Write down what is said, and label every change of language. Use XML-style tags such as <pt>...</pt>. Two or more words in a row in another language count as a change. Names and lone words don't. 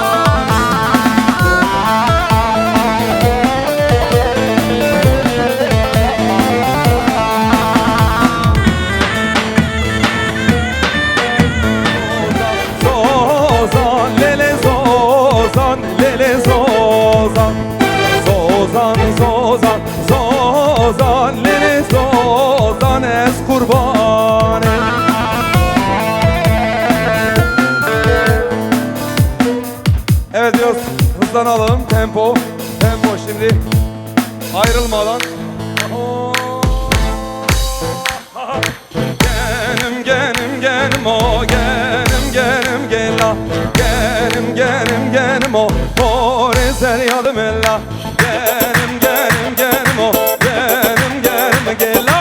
<ku>Zozan lele zozan, lele zozan. Zozan zozan, zozan lele zozan es kurban.</ku> <tr>Evet diyoruz, hızlanalım, tempo şimdi ayrılmadan.</tr> <ku>Genim genim genim o, genim genim gela. Genim genim genim o, ezer yadım ella. Genim genim genim o, genim genim gela.</ku>